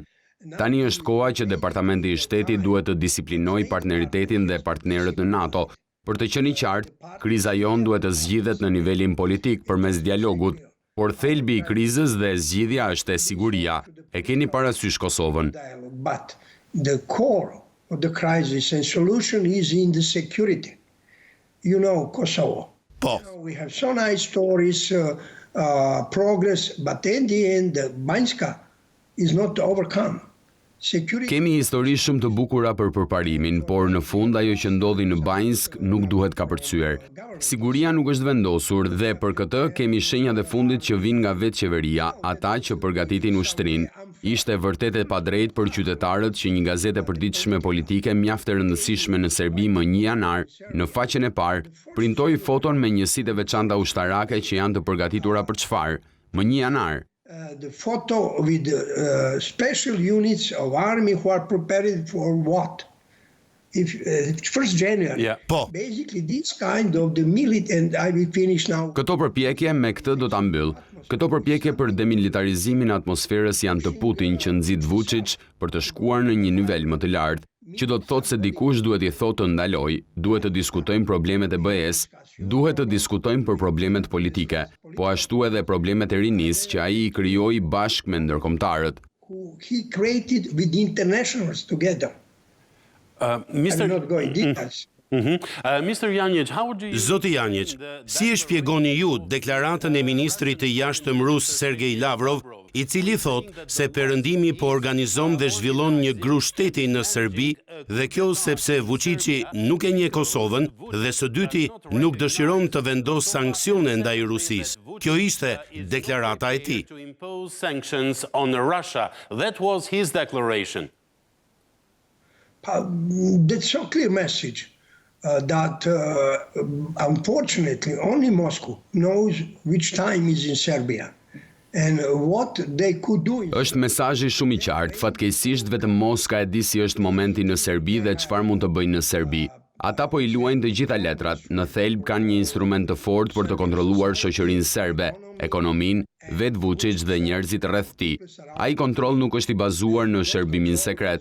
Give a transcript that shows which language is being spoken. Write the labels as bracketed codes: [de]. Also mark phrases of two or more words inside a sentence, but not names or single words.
[sq] Tani është koha që Departamenti I Shtetit duhet të disiplinojë partneritetin dhe partnerët në NATO. Për të qenë I qartë, kriza jon duhet të zgjidhet në nivelin politik përmes dialogut, por thelbi I krizës dhe zgjidhja është e siguria. E keni parasysh Kosovën. [en] But the core of the crisis and solution is in the security. You know, Kosovo. [sq] Po. [en] We have so nice stories, progress, but in the end, Banjska is not overcome. [sq] Kemi histori shumë të bukura për përparimin, por në fund ajo që ndodhi në Banjsk nuk duhet kapërcyer. Siguria nuk është vendosur dhe për këtë kemi shenjat e fundit që vijnë nga vetë qeveria, ata që përgatitin ushtrinë. Ishte vërtet e padrejtë për qytetarët që një gazetë e përditshme politike mjaft e rëndësishme në Serbi më 1 janar, në faqen e parë, printoi foton me njësitë e veçanta ushtarake që janë të përgatitura për çfarë? Më 1 janar. [en] The photo with special units of army who are prepared for what? If 1st January. Yeah. Po. Basically this kind of the military, and I will finish now. [sq] Këto përpjekje me këtë do ta mbyll. Këto përpjekje për demilitarizimin e atmosferës janë të Putin që nxit Vuçić për të shkuar në një nivel më të lartë, që do të thotë se dikush duhet I thotë të ndaloj, duhet të diskutojmë problemet e BE-s, duhet të diskutojmë për problemet politike, po ashtu edhe problemet e rinisë që ai I krijoi bashkë me ndërkombëtarët. [en] He created with internationals together. Mr. I'm not going details. Mr. Janić, how would you... [sq] Zoti Janić, si e shpjegoni ju deklaratën e ministrit të jashtëm rus Sergej Lavrov i cili thot se perëndimi po organizon dhe zhvillon një gru shteti në Serbi, dhe kjo sepse Vuçiçi nuk e njeh Kosovën dhe së dyti nuk dëshiron të vendos sanksione ndaj Rusisë. Kjo ishte deklarata e tij. [en] That was his declaration. That's so clear message that unfortunately only Moscow knows which time is in Serbia and what they could do. [sq] Është mesazhi shumë i qartë, fatkeqësisht vetëm Moska e di si është momenti në Serbi dhe çfarë mund të bëjnë në Serbi. Ata po i luajnë të gjitha letrat, në thelb kanë një instrument të fortë për të kontrolluar shoqërinë serbe, ekonominë, vetë Vuçiç dhe njerëzit rreth tij. Ai kontroll nuk është i bazuar në shërbimin sekret.